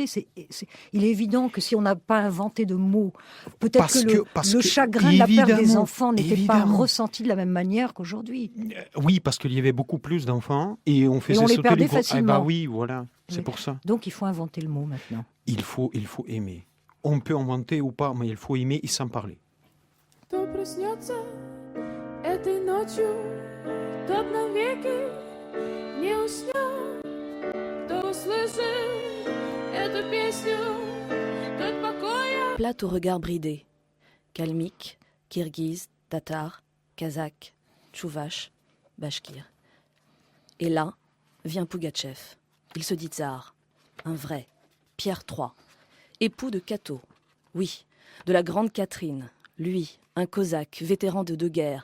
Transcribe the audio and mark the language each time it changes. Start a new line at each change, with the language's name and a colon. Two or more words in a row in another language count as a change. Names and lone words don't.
French: Il est évident que si on n'a pas inventé de mots, peut-être que le chagrin de la perte des enfants n'était pas ressenti de la même manière qu'aujourd'hui. Oui, parce qu'il y avait beaucoup plus d'enfants et on faisait on les sauter perdait les facilement. Ah bah oui, voilà, c'est pour ça. Donc il faut inventer le mot maintenant. Il faut aimer. On peut inventer ou pas, mais il faut aimer et s'en parler.
Russian: Тот навеки не уснет, кто услышит эту песню, тот покоя.
French: Plate au regard bridé. Kalmyk, kirghize, tatar, kazakh, tchouvache, bashkir. Et là, vient Pougatchev. Il se dit tsar, un vrai, Pierre III, époux de Cato. Oui, de la grande Catherine. Lui, un cosaque, vétéran de 2 guerres.